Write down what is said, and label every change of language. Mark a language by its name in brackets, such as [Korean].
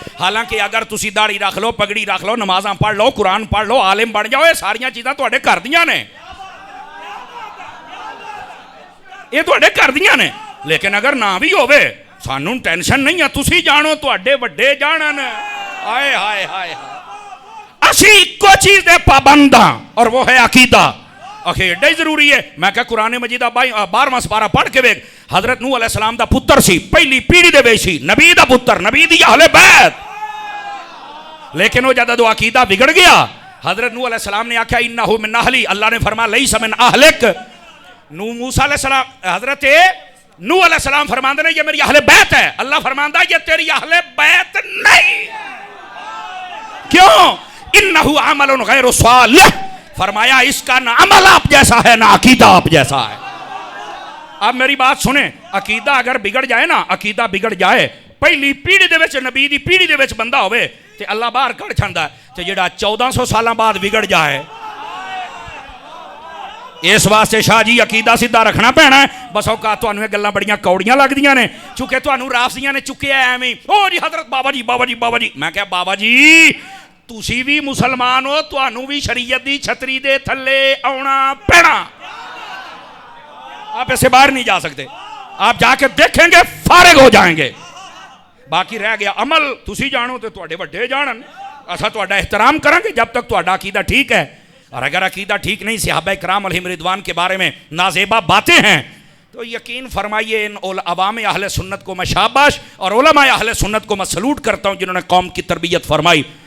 [Punjabi] حالانکہ اگر تسی داڑھی رکھ لو، پگڑی رکھ لو، نمازاں پڑھ لو، قرآن پڑھ لو، عالم بن جاؤ، یہ ساریاں چیزاں تواڈے گھر دیاں نے، یہ تواڈے گھر دیاں نے. لیکن اگر نہ بھی ہوے سانوں ٹینشن نہیں ہے، تسی جانو تواڈے وڈے جانن. ہائے ہائے ہائے اسی ایک چیز دے پابند ہاں اور وہ ہے عقیدہ. ایڈا ہی ضروری ہے. میں کہا قرآن مجید 12واں سپارہ پڑھ کے ویکھ. حضرت نوح علیہ السلام دا پتر سی، پہلی پیڑھی دے وچ سی، نبی دا پتر، نبی دی اہل بیت. لیکن وہ جدوں عقیدہ بگڑ گیا حضرت نوح علیہ السلام نے آکھا [Arabic] انہ من اہلی، [Punjabi] اللہ نے فرمایا [Arabic] لیس من اہلک. [Punjabi] موسیٰ علیہ السلام حضرت نوح علیہ السلام فرماندے نے یہ میری اہل بیت ہے. اللہ فرماندا یہ تیری اہل بیت نہیں. کیوں؟ [Arabic] انہو عمل غیر صالح. [Urdu] فرمایا اس کا نہ عمل آپ جیسا ہے نہ عقیدہ آپ جیسا ہے. اب میری بات سنیں، عقیدہ اگر بگڑ جائے [Punjabi] نا، عقیدہ بگڑ جائے، پہلی پیڑھی دے وچ نبی دی پیڑھی دے وچ بندہ ہوئے تے اللہ باہر کڑ چھندا ہے تے جڑا 1400 سالاں بعد بگڑ جائے اس واسطے شاہ جی عقیدہ سیدھا رکھنا پینا ہے. بس اوقات تانوں یہ گلاں بڑیاں کوڑیاں لگدیاں نے چونکہ تانوں رافضیاں نے چکیا ایویں او جی حضرت بابا جی بابا جی بابا جی. میں کہا بابا جی تسی بھی مسلمان ہو, تانوں بھی شریعت دی چھتری دے تھلے آنا پینا. [Urdu] آپ ایسے باہر نہیں جا سکتے. آپ جا کے دیکھیں گے فارغ ہو جائیں گے. [Punjabi] باقی رہ گیا عمل, تسی جانو تے تواڈے وڈے جانن. اسا تواڈا احترام کریں گے جب تک تواڈا عقیدہ ٹھیک ہے. [Urdu] اور اگر عقیدہ ٹھیک نہیں, صحابہ کرام علیہم رضوان کے بارے میں نازیبا باتیں ہیں, تو یقین فرمائیے ان عوام اہل سنت کو میں شاباش اور علماء اہل سنت کو میں سلوٹ کرتا ہوں جنہوں نے قوم کی تربیت فرمائی.